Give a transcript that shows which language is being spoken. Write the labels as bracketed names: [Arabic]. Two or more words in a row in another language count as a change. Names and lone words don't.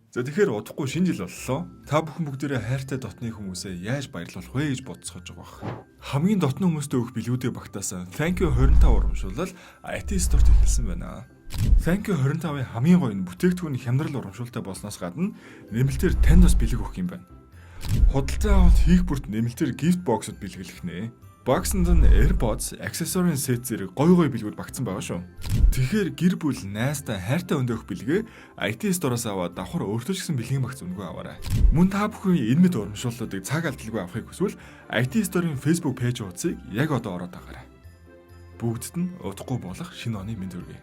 [Mongolian] За тэгэхээр удахгүй шинэ жил боллоо. Та бүхэн бүгдээрээ хайртай дотны хүмүүсээ яаж баярлуулах вэ гэж бодцоож байгаа. Хамгийн дотны хүмүүстээ өгөх бэлгүүдээ багтаасан Thank you 25 урамшуулал IT Store-т эхэлсэн байна. Thank you 25-ын хамгийн гоё нь бүтээгдэхүүн хямдрал урамшуултай болсноос гадна нэмэлтээр танд бас бэлэг өгөх юм байна. Худалдаа авалт хийх бүрт нэмэлтээр [English] gift box-д [Mongolian] бэлгэлэх нэ. Боксонд нь AirPods, [English] accessory set [Mongolian] зэрэг гоё бэлгүүд багтсан байгаа шүү. Тэгэхээр гэр бүл, найзтай, хайртай өндөөх бэлгээ IT Store-оос аваад давхар өөртөө ч гэсэн бэлгийн багц өнгөө аваарай. Мөн та бүхэн энэ мэд урамшууллуудыг цаг алдалгүй авахыг хүсвэл IT Store-ын Facebook пэйж хуудсыг яг одоо ороод дагаарай. Бүгдд нь удахгүй болох шинэ оны мэнд хүргэе.